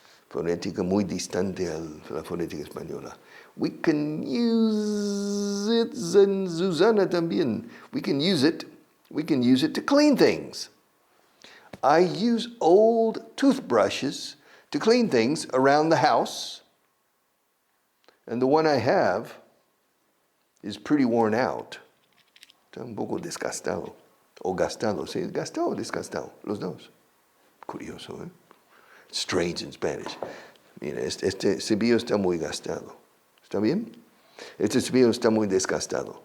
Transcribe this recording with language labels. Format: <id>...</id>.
<es>Fonética muy distante a la fonética española.</es> <en>We can use it,</en> <es>Susana también.</es> <en>We can use it. We can use it to clean things. I use old toothbrushes to clean things around the house. And the one I have is pretty worn out.</en> <es>Está un poco desgastado. O gastado. ¿Sí? Gastado o desgastado. Los dos. Curioso, ¿eh?</es> <en>Strange in Spanish.</en> <es>Mira, este cepillo está muy gastado. ¿Está bien? Este cepillo está muy desgastado.</es>